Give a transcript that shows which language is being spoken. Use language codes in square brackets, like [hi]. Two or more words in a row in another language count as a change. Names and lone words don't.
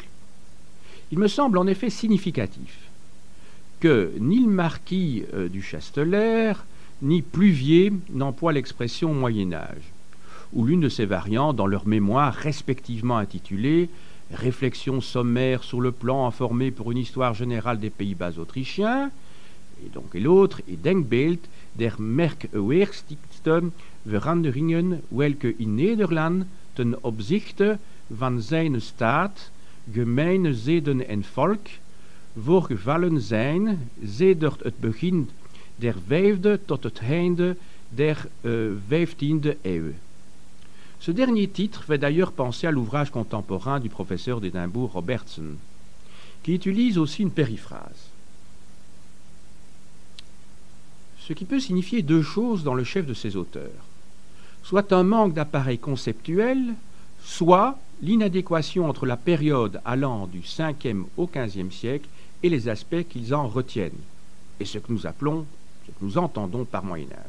[fr] Il me semble en effet significatif que ni le marquis du Chasteler ni Pluvier n'emploient l'expression Moyen-Âge, ou l'une de ces variantes dans leurs mémoires respectivement intitulées « Réflexions sommaires sur le plan informé pour une histoire générale des Pays-Bas autrichiens » et l'autre est [nl] « Denkbeeld der merkwaardigste veranderingen welke in Nederland ten opzichte van zijn staat, gemeene zeden en volk voorgevallen zijn sedert het begin der 5e tot het einde der 15e eeuw. [fr] Ce dernier titre fait d'ailleurs penser à l'ouvrage contemporain du professeur d'Édimbourg Robertson, qui utilise aussi une périphrase. Ce qui peut signifier 2 choses dans le chef de ces auteurs, soit un manque d'appareil conceptuel, soit l'inadéquation entre la période allant du 5e au 15e siècle et les aspects qu'ils en retiennent, et ce que nous entendons par Moyen-Âge.